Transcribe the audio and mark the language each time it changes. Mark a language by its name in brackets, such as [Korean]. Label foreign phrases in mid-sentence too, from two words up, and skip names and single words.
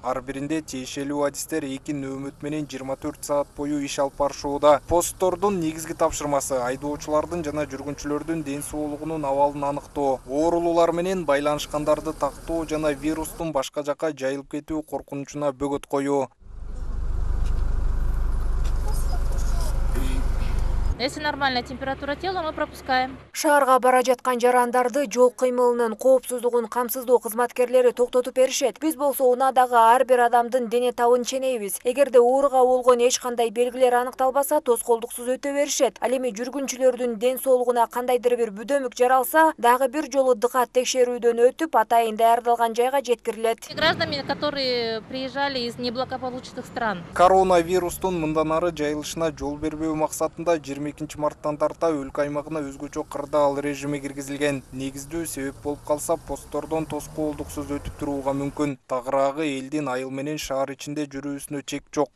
[Kyrgyz] Ар биринде тиешелүү адистер 2 нөөмөт менен 24 саат бою иш алып барышууда. Посттордун негизги тапшырмасы айдоочулардын жана жүргүнчүлөрдүн ден соолугунун абалын аныктоо, оорулуулар менен байланышкандарды тактоо жана вирустун башка жакка жайылып кетүү коркунучуна бөгөт коюу. [Russian] Если нормальная температура тела, мы пропускаем. [Kyrgyz] Шаарга бара жаткан жарандарды жол кыймылынын коопсуздугун камсыздоо кызматкерлери токтотуп беришет. Биз болсо унаадагы ар бир адамдын дене табын ченейбиз. Эгерде ооруга болгон эч кандай белгилер аныкталбаса, тоскоолдуксуз өтө беришет. Ал эми жүргүнчүлөрдүн ден соолугуна кандайдыр бир бүдөмүк жаралса, дагы бир жолу дыкат текшерүүдөн өтүп, атайын даярдалган жайга жеткирилет. [Russian] Гражданами, которые приезжали из неблагополучных стран. [Kyrgyz] Коронавирустун мындан ары жайылышына жол бербөө максатында 22 марттан тарта өлкө аймагына өзгөчө кырдаал режими киргизилген. Негиздүү себеп болуп калса, посттордон тоскоолдуксуз өтүп турууга мүмкүн. Тагыраагы элдин айыл менен шаар ичинде жүрүүсүнө чек жок.